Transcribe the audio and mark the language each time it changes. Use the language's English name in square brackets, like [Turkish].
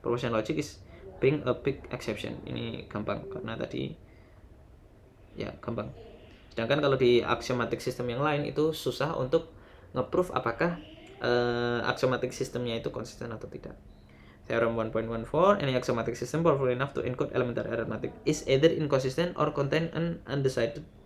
[English] Propositional logic is being a big exception. [Indonesian] Ini gampang karena tadi ya gampang. Sedangkan kalau di axiomatic system yang lain itu susah untuk nge-proof apakah axiomatic systemnya itu konsisten atau tidak. [English] Theorem 1.14, any axiomatic system powerful enough to encode elementary arithmetic is either inconsistent or contain an undecided